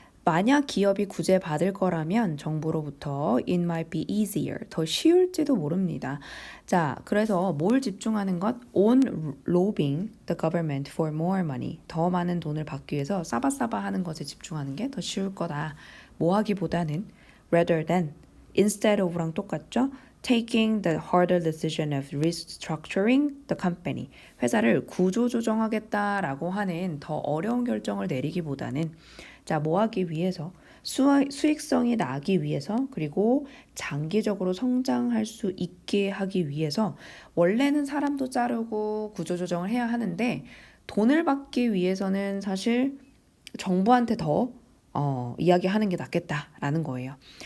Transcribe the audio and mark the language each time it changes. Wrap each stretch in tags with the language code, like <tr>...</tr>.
<ko>만약 기업이 구제받을 거라면 정부로부터</ko> <en>it might be easier,</en> <ko>더 쉬울지도 모릅니다. 자, 그래서 뭘 집중하는 것?</ko> <en>on lobbying the government for more money.</en> <ko>더 많은 돈을 받기 위해서 싸바싸바 하는 것에 집중하는 게 더 쉬울 거다. 뭐 하기보다는</ko> <en>rather than, instead of</en> <ko>랑 똑같죠?</ko> <en>taking the harder decision of restructuring the company.</en> <ko>회사를 구조조정하겠다라고 하는 더 어려운 결정을 내리기보다는 자, 뭐 하기 위해서? 수익성이 나기 위해서, 그리고 장기적으로 성장할 수 있게 하기 위해서 원래는 사람도 자르고 구조조정을 해야 하는데 돈을 받기 위해서는 사실 정부한테 더 이야기하는 게 낫겠다라는 거예요.</ko>